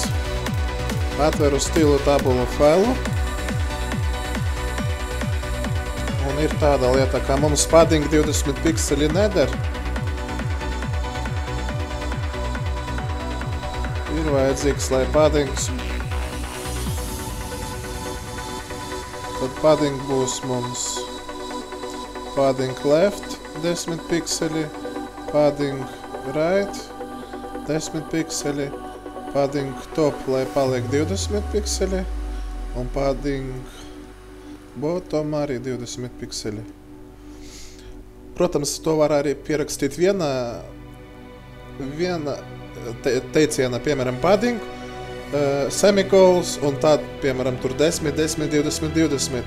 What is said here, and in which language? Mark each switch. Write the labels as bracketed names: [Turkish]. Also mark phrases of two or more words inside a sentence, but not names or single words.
[Latvian] Atveru stilu tabulu failu. Un ir tāda lieta, kā mums padding 20 pikseli neder. Ir vajadzīgs, lai paddings. Tad padding būs mums [English] padding left [Latvian] 10 pikseli, [English] padding right [Latvian] 10 pikseli, [English] padding top, [Latvian] lai paliek 20 pikseli, un [English] padding bottom [Latvian] arī 20 pikseli. Protams, to var arī pierakstīt viena teiciena, piemēram, padding, semikolons, un tad, piemēram, tur 10, 10, 20, 20.